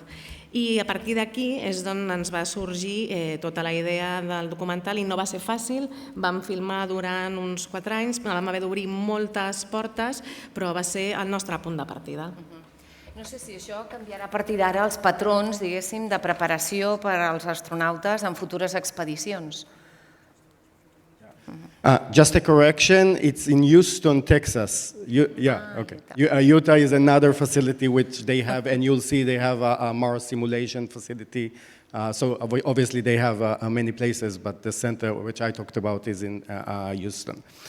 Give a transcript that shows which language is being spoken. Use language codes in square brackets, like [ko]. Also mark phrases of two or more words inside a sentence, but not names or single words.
[ca] I a partir d'aquí és d'on ens va sorgir tota la idea del documental i no va ser fàcil, vam filmar durant uns 4 anys, vam haver d'obrir moltes portes, però va ser el nostre punt de partida. No sé si això canviarà a partir d'ara els patrons, diguéssim, de preparació per als astronautes en futures expedicions. [en] Just a correction, it's in Houston, Texas. Okay. Utah is another facility which they have, and you'll see they have a Mars simulation facility. So obviously they have many places, but the center which I talked about is in Houston.